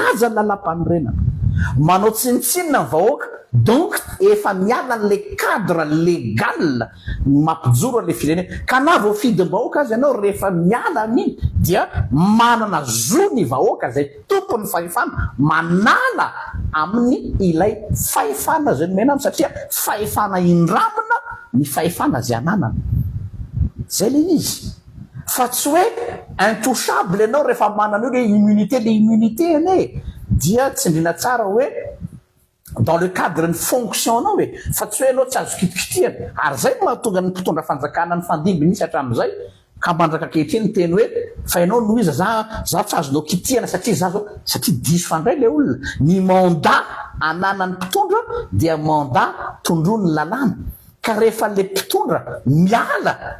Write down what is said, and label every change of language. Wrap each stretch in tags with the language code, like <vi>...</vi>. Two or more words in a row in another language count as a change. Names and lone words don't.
<mg>ny lalam-panorenana manao tsinitsinina ny vahoaka donc efa miala n'le</mg> <fr>cadre légal</fr> <mg>mampijoro an'le firenena ka na voafidim-bahoaka azy ianao rehefa miala amin'iny dia manana zo ny vahoaka zay tompony fahefana manala amin'ny ilay fahefana zay nomena any satria fahefana indramina ny fahefana zay ananana zay le izy fa tsy hoe intouchable ianao rehefa manana io le immunité ane dia tsy indrina tsara hoe</mg> <fr>dans le cadre</fr> <mg>ny fonction anao hoe fa tsy hoe anao tsy azo kitikitihana ary zay mahatonga ny mpitondra fanjakana ny fandimby nisy hatramin'izay ka mandraka kehitriny teny hoe fa ianao noho izy za tsy azonao kitihana satria diso fandray le olona ny mandat ananany mpitondra dia mandat tondrony lalàna ka rehefa le mpitondra miala</mg>